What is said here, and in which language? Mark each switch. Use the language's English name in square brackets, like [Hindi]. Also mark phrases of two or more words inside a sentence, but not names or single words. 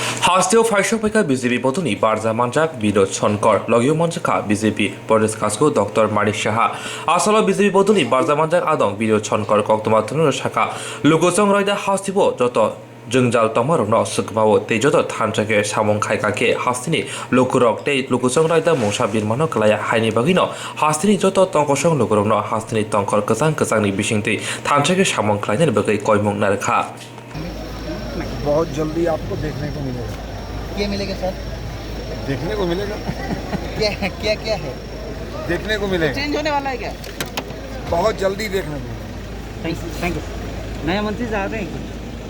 [Kok Borok] हास्टेव फाइसपैका बीजेपी बदनी बारजा मानजाक बिनोद शनकर लगियो मंचखा बीजेपी प्रदेश कासको डॉक्टर मानिक साहा आसल बीजेपी बदनी बारजा मानजाक आदं बिनोद शनकर कक्तमाथुन शाखा लुगोसं रायदा हास्तिबो जत जोंजाल तमारनो सुकमावो तेजत थानचाके सामं खायकाके हास्तिनि लुकुरक ते लुकुसं रायदा मौसा बिरमानो कलाया हायनि बागिनो हास्तिनि जत तंकसं लुकुरनो हास्तिनि तंकर कसां कसांनि बिसिंति थानचाके सामं खायनि बगै कयमुं नारखा [Hindi] बहुत जल्दी आपको देखने को मिलेगा। क्या मिलेगा सर? देखने को मिलेगा। क्या है? देखने को मिलेगा। चेंज होने वाला है क्या? बहुत जल्दी देखने को मिलेगा। [English] thank you. [Hindi] नया मंत्री आ रहे हैं?